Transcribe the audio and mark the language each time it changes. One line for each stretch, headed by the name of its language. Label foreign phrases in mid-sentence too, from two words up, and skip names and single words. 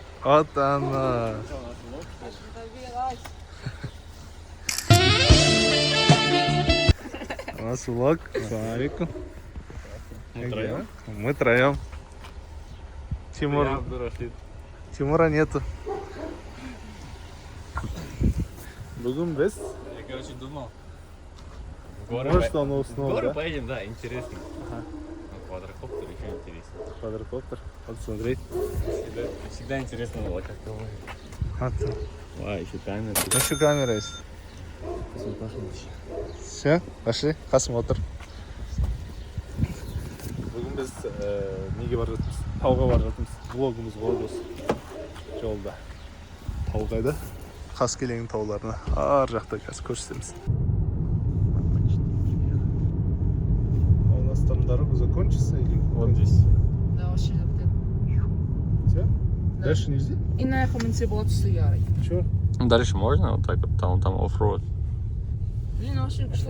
Russian: От ана. У нас влог.
Arabic: السلام عليكم.
Russian: Мы троем. Тимура нету.
Kazakh: Бүгін біз.
Russian: Я, короче, думал. Может, он уснул, горы да? поедем, да, интересно. Ага. Квадрокоптер еще интереснее. Квадрокоптер. Вот смотреть. Всегда интересно было, как его. Вот. А, еще камера. Еще камера есть. Все, пошли.
Kazakh: Қасым отыр. Бүгін біз неге бара жатырмыз? Тауға бара жатырмыз. Влогымыз болады осы. Жолда. Тау қайда? Қаскелеңнің тауларына. Ар жақта қазір көрсетеміз.
Russian: У нас там дорога закончится или Вот здесь. Да, вообще не. Все? Дальше нельзя? И на эхо менте было все ярый. Че? Дальше можно вот так вот, там оффроуд. Блин, вообще, что